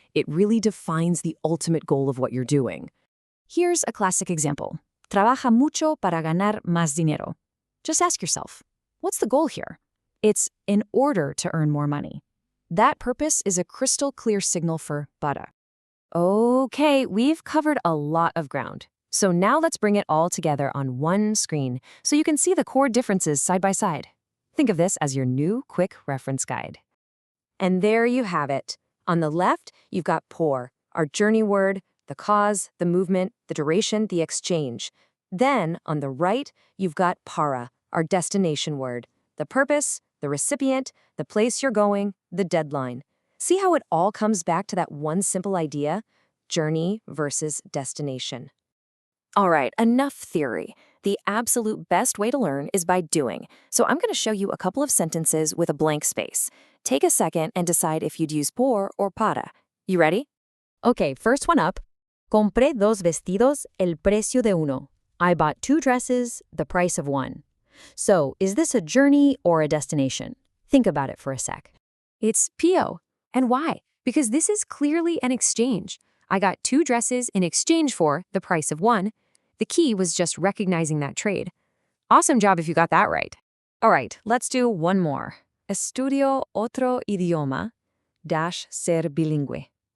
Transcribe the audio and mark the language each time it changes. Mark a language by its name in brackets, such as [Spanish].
[English] It really defines the ultimate goal of what you're doing. Here's a classic example. [Spanish] Trabaja mucho para ganar más dinero. [English] Just ask yourself, what's the goal here? It's in order to earn more money. That purpose is a crystal clear signal for para. Okay, we've covered a lot of ground. So now let's bring it all together on one screen so you can see the core differences side by side. Think of this as your new quick reference guide. And there you have it. On the left, you've got por, our journey word, the cause, the movement, the duration, the exchange. Then, on the right, you've got para, our destination word. The purpose, the recipient, the place you're going, the deadline. See how it all comes back to that one simple idea? Journey versus destination. All right, enough theory. The absolute best way to learn is by doing. So I'm going to show you a couple of sentences with a blank space. Take a second and decide if you'd use por or para. You ready? Okay, first one up. [Spanish] Compré dos vestidos, el precio de uno. [English] I bought 2 dresses, the price of 1. So, is this a journey or a destination? Think about it for a sec. It's PO. And why? Because this is clearly an exchange. I got 2 dresses in exchange for the price of 1. The key was just recognizing that trade. Awesome job if you got that right. All right, let's do one more. [Spanish] Estudio otro idioma - ser bilingüe.